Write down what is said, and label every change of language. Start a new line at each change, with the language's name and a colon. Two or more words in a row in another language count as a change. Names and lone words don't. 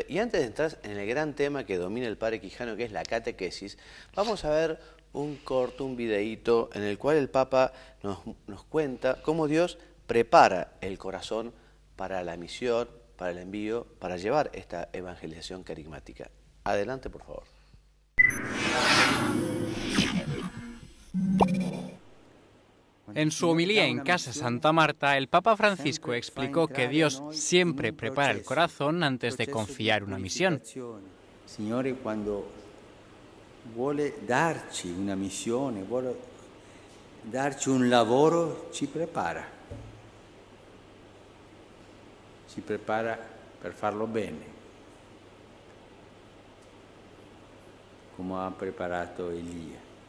Spanish: Y antes de entrar en el gran tema que domina el padre Quijano, que es la catequesis, vamos a ver un corto, un videíto, en el cual el Papa nos cuenta cómo Dios prepara el corazón para la misión, para el envío, para llevar esta evangelización carismática. Adelante, por favor. En su homilía en Casa Santa Marta, el Papa Francisco explicó que Dios siempre prepara el corazón antes de confiar una misión.
Italian: Signore, quando vuole darci una missione, vuole darci un lavoro, ci prepara per farlo bene, come ha preparato Elia.